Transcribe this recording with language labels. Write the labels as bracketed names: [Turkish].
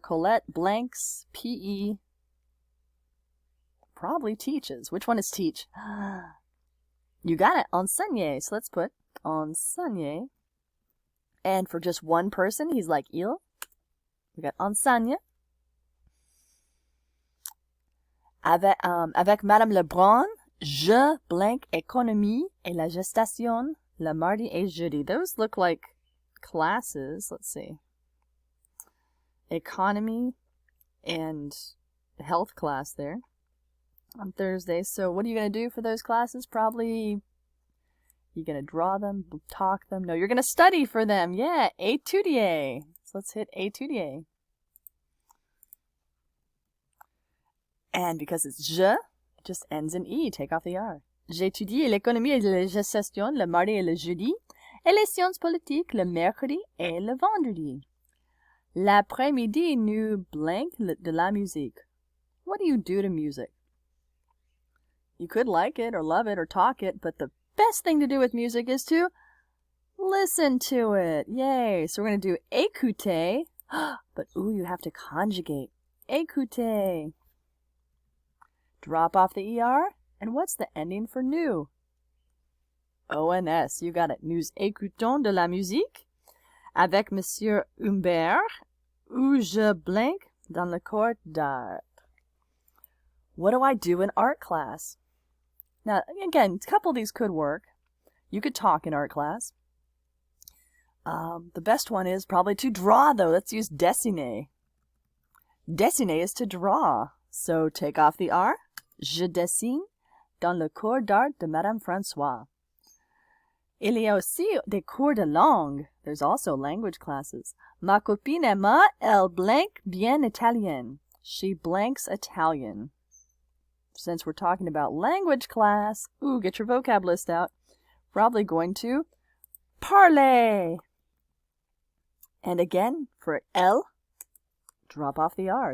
[English] Colette blanks PE probably teaches. Which one is teach? You got it. Enseigner. So let's put enseigner. And for just one person, he's like il. We got enseigne. [French] Avec Madame Lebrun, je blank économie et la gestation le mardi et jeudi. [English] Those look like classes. Let's see. Economy and health class there on Thursday. So what are you going to do for those classes? Probably You gonna draw them, talk them? No, you're gonna study for them. Yeah, étudier. So let's hit étudier. And because it's je, it just ends in e. Take off the r. [French] J'étudie l'économie et la gestion le mardi et le jeudi, et les sciences politiques le mercredi et le vendredi. L'après-midi, nous blank de la musique. [English] What do you do to music? You could like it or love it or talk it, but the best thing to do with music is to listen to it. Yay! So we're going to do écouter, but ooh, you have to conjugate. Écouter. Drop off the ER, and what's the ending for nous? ONS, you got it. [French] Nous écoutons de la musique avec Monsieur Humbert, où je blank dans le cours d'art. [English] What do I do in art class? Now, again, a couple of these could work. You could talk in art class. The best one is probably to draw, though. Let's use dessiner. Dessiner is to draw. So take off the R. [French] Je dessine dans le cours d'art de Madame François. Il y a aussi des cours de langue. [English] There's also language classes. [French] Ma copine Emma, elle blank bien italien. [English] She blanks Italian. Since we're talking about language class, ooh, get your vocab list out. Probably going to parler. And again, for elle, drop off the R.